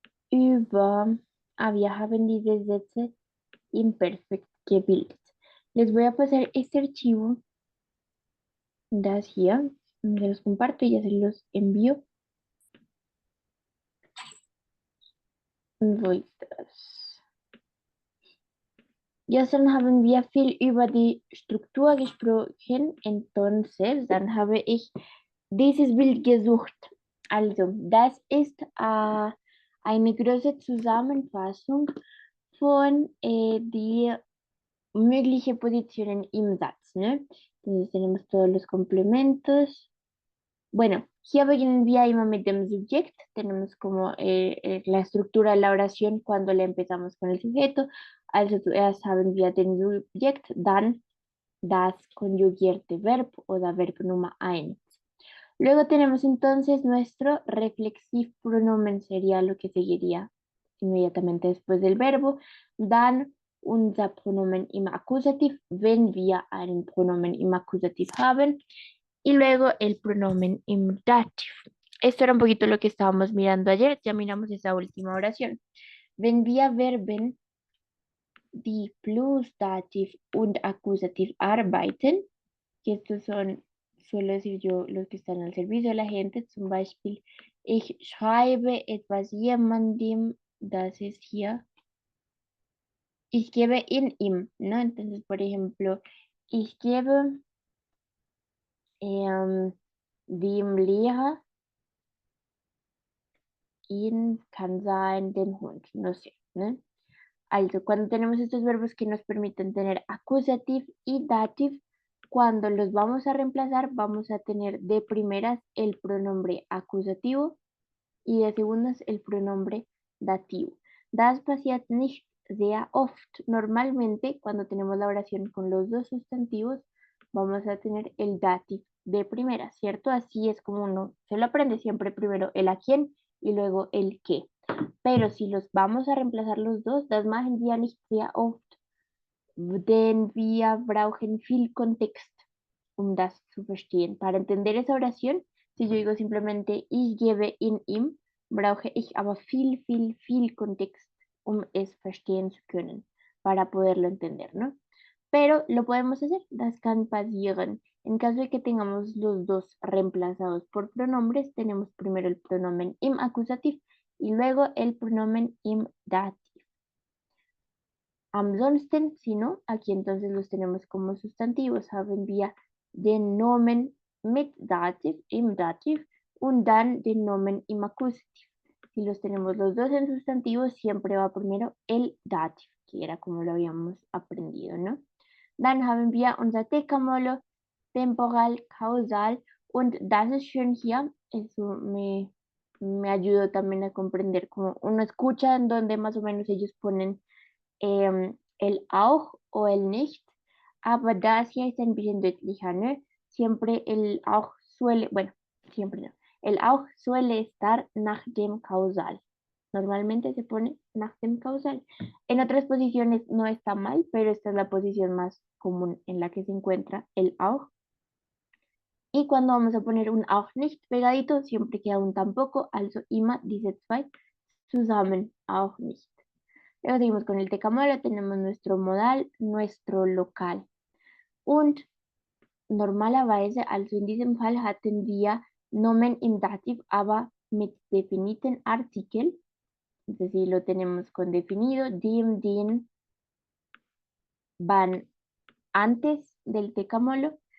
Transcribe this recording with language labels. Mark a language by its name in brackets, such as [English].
[German] Über, wir haben diese Sätze imperfekt gebildet. [Spanish] Les voy a pasar este archivo, [German] das hier, [Spanish] se los comparto y ya se los envío. [German] Wo ist das? Gestern haben wir viel über die Struktur gesprochen, entonces dann habe ich dieses Bild gesucht. Also, das ist eine große Zusammenfassung von die mögliche Positionen im Satz, ¿no? [Spanish] Entonces tenemos todos los complementos. [German] Bueno, hier beginnen wir immer mit dem Subjekt. [Spanish] Tenemos como la estructura de la oración cuando la empezamos con el sujeto. [German] Also zuerst haben wir den Subjekt, dann das konjugierte Verb oder Verb Nummer 1. [Spanish] Luego tenemos entonces nuestro reflexivo pronomen, sería lo que seguiría inmediatamente después del verbo. [German] Dann unser Pronomen im Akkusativ, wenn wir einen Pronomen im Akkusativ haben. [Spanish] Y luego el [German] pronomen im Dativ. [Spanish] Esto era un poquito lo que estábamos mirando ayer. Ya miramos esa última oración. [German] Wenn wir Verben, die plus Dativ und Akkusativ arbeiten, [Spanish] que estos son, suelo decir yo, los que están al servicio de la gente, [German] zum Beispiel, ich schreibe etwas jemandem, das ist hier, ich gebe in ihm, ¿no? [Spanish] Entonces, por ejemplo, [German] ich gebe dem Lehrer ihn, kann sein, den Hund, no sé, ¿no? [Spanish] Also, cuando tenemos estos verbos que nos permiten tener accusative y dative, cuando los vamos a reemplazar, vamos a tener de primeras el pronombre acusativo y de segundas el pronombre dativo. [German] Das passiert nicht sehr oft. [Spanish] Normalmente, cuando tenemos la oración con los dos sustantivos, vamos a tener el dative de primera, ¿cierto? Así es como uno se lo aprende siempre primero el a quién y luego el qué. Pero si los vamos a reemplazar los dos, [German] das machen wir nicht sehr oft, denn wir brauchen viel Kontext, das zu verstehen. [Spanish] Para entender esa oración, si yo digo simplemente [German] ich gebe in ihm, brauche ich aber viel Kontext, es verstehen zu können, [Spanish] para poderlo entender, [German] ¿no? [Spanish] Pero lo podemos hacer, [German] das kann passieren. [Spanish] En caso de que tengamos los dos reemplazados por pronombres, tenemos primero el pronomen im acusativo y luego el pronomen im dativ. Ansonsten, si no, aquí entonces los tenemos como sustantivos. [German] Haben wir den Nomen mit Dativ, im Dativ, und dann den Nomen im Akkusativ. [Spanish] Si los tenemos los dos en sustantivos, siempre va primero el Dativ, que era como lo habíamos aprendido, ¿no? [German] Dann haben wir unser Dekamolo, temporal, causal, und das ist schön hier. [Spanish] Eso me ayudó también a comprender como uno escucha en donde más o menos ellos ponen el auch o el nicht, [German] aber das hier ist ein bisschen deutlicher, [Spanish] ¿no? Siempre el auch suele, bueno, siempre no, el auch suele estar [German] nach dem causal. [Spanish] Normalmente se pone [German] nach dem causal. [Spanish] En otras posiciones no está mal, pero esta es la posición más común en la que se encuentra el auch. Y cuando vamos a poner un auch nicht pegadito, siempre queda un tampoco, [German] also immer diese zwei zusammen, auch nicht. [Spanish] Luego seguimos con el tecamolo, tenemos nuestro modal, nuestro local. [German] Und normalerweise, also in diesem Fall, hatten wir Nomen im Dativ, aber mit definiten Artikel. [Spanish] Entonces, si lo tenemos con definido, [German] dem, den [Spanish] van antes del Tecamolo.